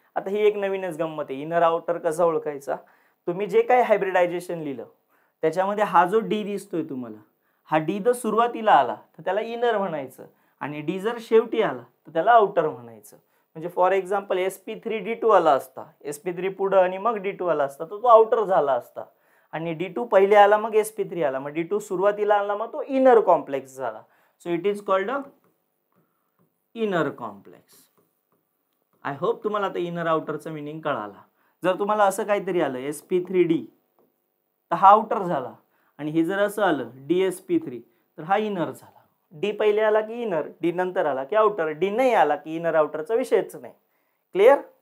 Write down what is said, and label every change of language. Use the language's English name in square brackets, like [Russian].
[Marathi] आता ही एक नवीनच गंमत आहे. इनर आउटर कसा ओळखायचा? तुम्ही जे काही हायब्रिडायझेशन लिहिलं त्याच्यामध्ये हा जो डी दिसतोय तुम्हाला, हा डी जर सुरुवातीला आला तर त्याला इनर म्हणायचं, आणि डी जर शेवटी आला तर त्याला आउटर म्हणायचं. म्हणजे [English] for example [Marathi] sp3d2 आला असता, sp3 पुढं आणि मग d2 आला असता तर तो आउटर झाला असता, आणि d2 पहिले आला मग sp3 आला, मग d2 सुरुवातीला आला मग तो इनर कॉम्प्लेक्स झाला. [English] So it is called a inner complex. I hope [Marathi] तुम्हाला आता इनर आउटरचा मिनिंग कळाला. जर तुम्हाला असं काहीतरी आलं sp3d तर हा आउटर झाला, आणि हे जर असं आलं dsp3 तर हा इनर झाला. डी पहिले आला की इनर, डी नंतर आला की आउटर, डी नाही आला की इनर आउटरचा विषयच नाही. क्लिअर?